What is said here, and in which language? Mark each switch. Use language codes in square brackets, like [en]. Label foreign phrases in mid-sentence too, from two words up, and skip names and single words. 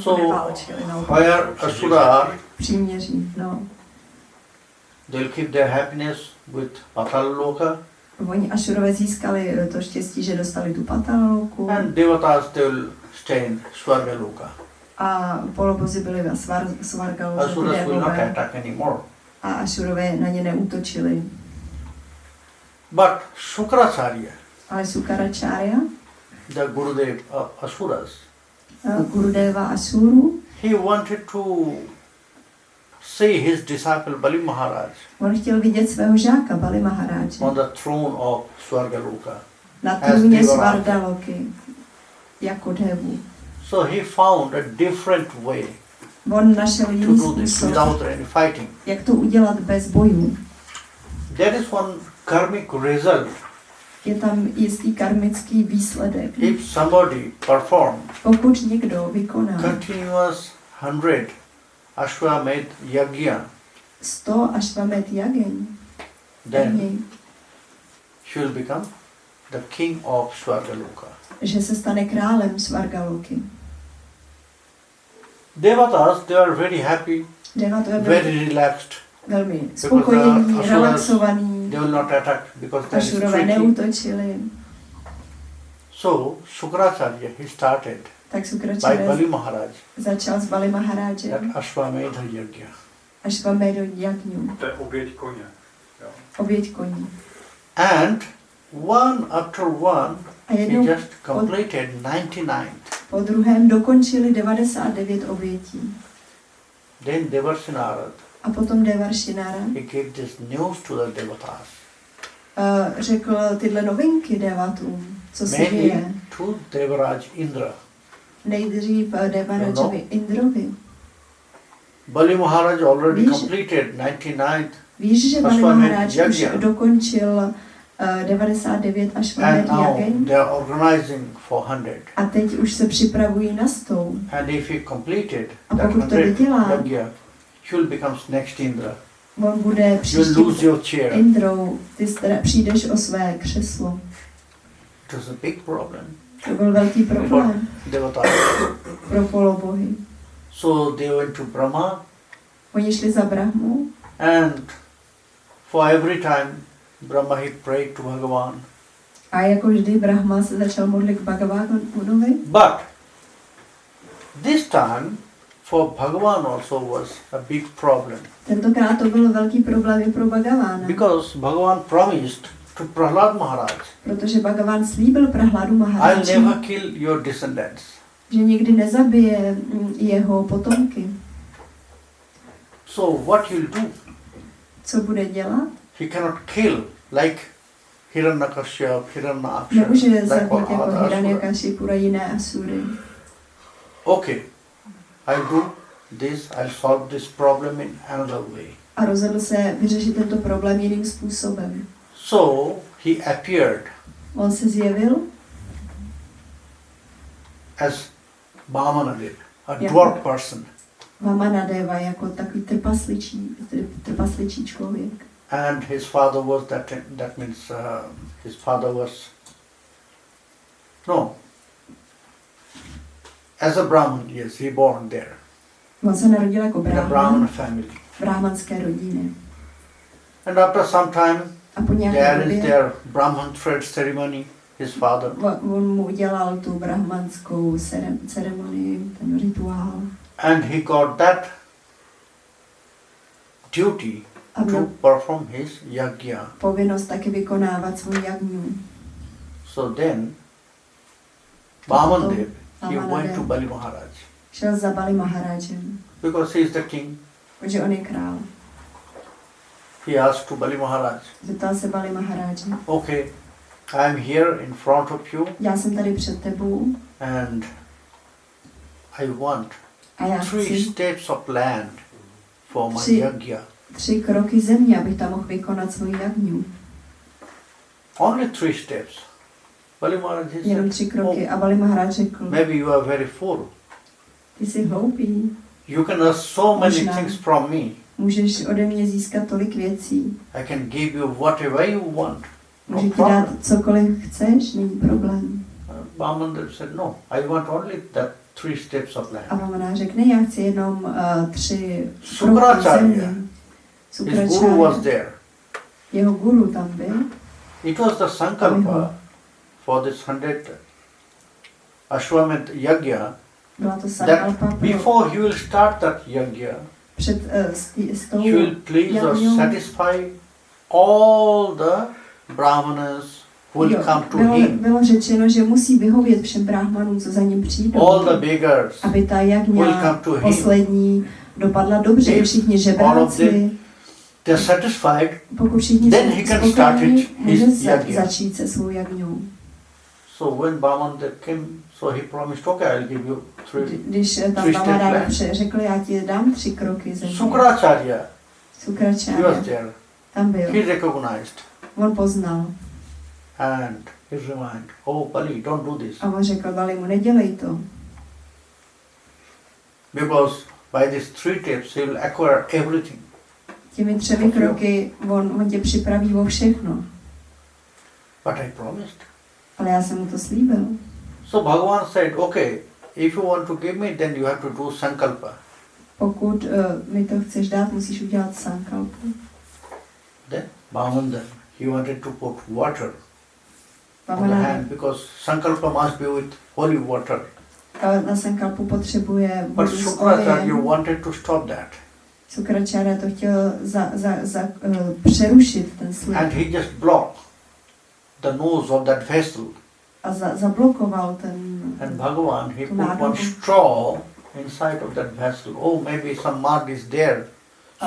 [en] So, [cs] neválčili. No, [en] where Asura are, [cs] příměří, no. [en] they'll keep their happiness with Patal Loka, [cs] Oni Ašurové získali to štěstí, že dostali tu Pataloku [en] and Devatas they will stay in Swarga Loka. [cs] a polobozy byli ve Svargaloze, ty [en] Asuras will not [cs] démové, [en] attack anymore. [cs] a Ašurové na ně neútočili. [en] But Shukracharya, [cs] Ale Sukaračárya, [en] the Gurudev of Asuras, [cs] Gurudeva Asuru, [en] he wanted to see his disciple Bali Maharaj [cs] on chtěl vidět svého žáka Bali Maharáče [en] on the throne of Swarga Loka. [cs] na [en] as [cs] trůně [en] Devaraja. [cs] Svardaloky jako Devu. [en] So he found a different way [cs] On našel [en] to [cs] jiný [en] do this [cs] způsob, [en] without any fighting. [cs] jak to udělat bez bojů. [en] That is one karmic result. [cs] Je tam jistý karmický výsledek. [en] If somebody performed [cs] Pokud někdo vykoná [en] continuous 100 Ashwamedh yajna, [cs] 100 Ashvamed jageň, [en] then she will become the king of Swargaloka. [cs] že se stane králem Svargaloky. [en] Devatas, they are very happy, [cs] Deva to je [en] very relaxed. [cs] velmi spokojení, [en] Asuras- [cs] relaxovaní. [en] They will not attack because that is [cs] Ašurové [en] tricky. [cs] neútočili. [en] So Shukracharya, he started [cs] Tak [en] by [cs] Sukračarya [en] Bali Maharaj [cs] začal s Bali [en] that [cs] Maharážem [en] Ashwamedha yajna. [cs] Ashvamedo jagňu, To je oběť koně. Jo. oběť koní. [en] And one after one, [cs] A [en] he [cs] jednou [en] just completed 99. [cs] po druhém dokončili 99 obětí. [en] Then Devarsinarad, [cs] A potom Devaršinara [en] he gave this news to the Devatas. [cs] řekl tyhle novinky devatům, co se [en] Mainly [cs] děje. [en] to Devaraj Indra. [cs] Nejdřív Devarajovi Indrovi. [en] Bali Maharaj already [cs] Víš- [en] completed 99 [cs] Víš, že Bali [en] Ashvamed [cs] Maharáč už [en] yajna. [cs] dokončil 99 [en] and [cs] Ashvamed [en] now [cs] jageň [en] they are organizing for 100. [cs] a teď už se připravují na 100. [en] And if he completed [cs] A [en] that [cs] pokud to [en] 100 [cs] vydělá, [en] yajna, he will become next Indra. [cs] on bude [en] You will [cs] příštím [en] lose your chair. [cs] Indrou, ty přijdeš o své křeslo. [en] It was a big problem. [cs] To byl velký problém [en] Devatas. [cs] pro polobohy. [en] So they went to Brahma, [cs] Oni šli za Brahmu [en] and for every time Brahma he prayed to Bhagavan. [cs] a jako vždy Brahma se začal modlit k Bhagavanovi. [en] But this time, for Bhagavan also was a big problem. [cs] Tentokrát to byl velký problém i pro Bhagavána, [en] Because Bhagavan promised to Prahlad Maharaj, [cs] protože Bhagavan slíbil Prahladu [en] I'll [cs] Maharáči, [en] never kill your descendants. [cs] že nikdy nezabije jeho potomky. [en] So what he'll do? [cs] Co bude dělat? [en] He cannot kill like Hiranyakashipu, Hiranyaksha, [cs] Nemůže [en] like all [cs] zabít jako [en] other asuras. [cs] Hiranyakashipu a jiné asury. [en] Okay, I'll do this, I'll solve this problem in another way. [cs] A rozhodl se vyřešit tento problém jiným způsobem. [en] So he appeared [cs] On se zjevil [en] as Bhamanadeva, a Yeah. dwarf person. [cs] Vamanadeva jako takový trpasličí člověk. [en] And his father was that means his father was, no, as a Brahmin, yes, he born there, [cs] On se narodil jako [en] in a Brahman [cs] Brahman, [en] family. [cs] v brahmanské rodině. [en] And after some time, [cs] A po nějaké [en] there is [cs] době [en] their Brahman thread ceremony, his father. [cs] on mu udělal tu brahmanskou ceremonii, ten rituál. [en] And he got that duty [cs] A [en] to [cs] měl [en] perform his yajna. [cs] povinnost taky vykonávat svou jagnu. [en] So then, Vamandev, he [cs] Vamanadev [en] went to Bali Maharaj [cs] šel za Bali Maharajem, [en] because he is the king. [cs] protože on je král. [en] He asked to Bali Maharaj, [cs] Zeptal se Bali Maharaje, [en] okay, I am here in front of you [cs] já jsem tady před tebou [en] and I want [cs] a já [en] 3 [cs] chci [en] steps of land for my [cs] 3 [en] yajna. [cs] 3 kroky země, abych tam mohl vykonat svoji jagnu. [en] Only 3 steps. [cs] Bali Maharaj Jenom [en] said, [cs] 3 kroky. A Bali Maharaj řekl, [en] maybe you are very full. [cs] ty jsi hloupý, [en] You can ask so many [cs] Možná. [en] things from me. [cs] můžeš ode mě získat tolik věcí. [en] I can give you whatever you want. No [cs] Můžu ti dát [en] problem. [cs] cokoliv chceš, není problém. [en] Vamandev said, no, I want only that 3 steps of [cs] A [en] land. [cs] Vamana řekne, já chci jenom 3 kroky [en] Sukracharya, [cs] země. [en] his guru was [cs] Sukracharya, [en] there. [cs] jeho guru tam byl. [en] It was the sankalpa for this 100 Ashwamedh yajna [cs] Byla to [en] that [cs] sankalpa pro [en] before he will start that yajna, [cs] před s tou [en] he will please or [cs] yajnou. [en] satisfy all the brahmanas who will [cs] Jo, [en] come to him, [cs] bylo řečeno, že musí vyhovět všem brahmanům, co za ním přijdou, [en] all the beggars [cs] aby ta [en] who will [cs] jagna [en] come to him. [cs] poslední dopadla dobře. [en] If [cs] Všichni [en] all of [cs] žebráci, [en] They're satisfied, [cs] pokud všichni [en] then [cs] jsou [en] he can start [cs] spokojení, [en] his [cs] může [en] yajna. [cs] začít se svou jagnou. [en] So when Vamandev came, so he promised, okay, I'll give you 3. [cs] Když tam [en] 3 step [cs] Vamana [en] land. [cs] řekl, já ti dám 3 kroky země. [en] Sukracharya, he was [cs] Sukracharya [en] there. [cs] tam byl. [en] He recognized [cs] On poznal. [en] and he reminded, oh Bali, don't do this. [cs] A on řekl, Bali mu, nedělej to. [en] Because by these 3 steps he will acquire everything. [cs] Těmi 3 kroky on tě připraví o všechno. [en] But I promised. [cs] Ale já jsem mu to slíbil. [en] So Bhagavan said, okay, if you want to give me, then you have to do sankalpa. [cs] Pokud mi to chceš dát, musíš udělat sankalpu. [en] Then Vamandev, he wanted to put water on the [cs] Vamana [en] hand because sankalpa must be with holy water. [cs] na sankalpu potřebuje [en] But [cs] vodu s [en] Sukracharya [cs] olejem. [en] wanted to stop that. [cs] Sukracharya to chtěl přerušit ten slib [en] And he just blocked the nose of that vessel. [cs] a zablokoval ten [en] And Bhagavan, he [cs] tu [en] put one [cs] nádobu. [en] straw inside of that vessel. Oh, maybe some mud is there, so